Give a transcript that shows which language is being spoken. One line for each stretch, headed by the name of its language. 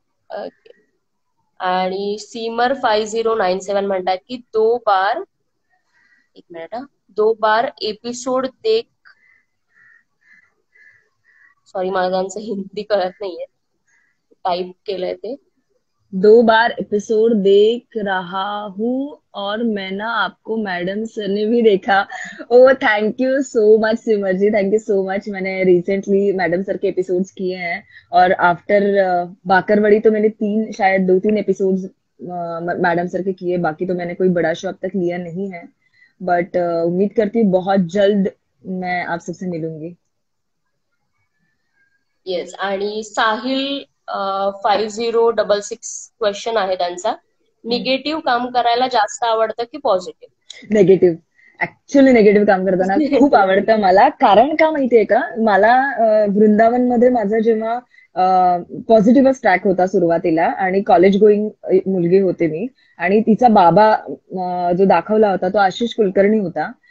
English: Okay.
Marathi: आणि Seamer5097 म्हणतात की
Hindi: दो बार, एक मिनिट हा, दो बार एपिसोड देख.
Marathi: सॉरी, मला त्यांचं हिंदी कळत नाहीये, टाईप केलंय ते.
Hindi: 2 बार एपिसोड देख रहा हूँ और मैं ना आपको मैडम सर ने भी देखा. ओ thank you so much Simar ji, thank you so much. मैंने रिसेंटली मैडम सर के एपिसोड्स किए हैं और आफ्टर बाकरवड़ी तो मैंने 2-3 एपिसोड्स मैडम सर के किए. बाकी तो मैंने कोई बड़ा शो अब तक लिया नहीं है, बट उम्मीद करती हूँ बहुत जल्द मैं आप सबसे मिलूंगी.
English: Yes.
Marathi: आणि साहिल 5066 क्वेश्चन आहे त्यांचा. निगेटिव्ह काम करायला जास्त आवडतं की पॉझिटिव्ह? नेगेटिव्ह. ऍक्च्युअली निगेटिव्ह काम करताना खूप आवडतं मला. कारण का माहितीये का, मला वृंदावनमध्ये माझा जेव्हा पॉझिटिव्हच ट्रॅक होता सुरुवातीला, आणि कॉलेज गोईंग मुलगी होते मी, आणि तिचा बाबा जो दाखवला होता तो आशिष कुलकर्णी होता.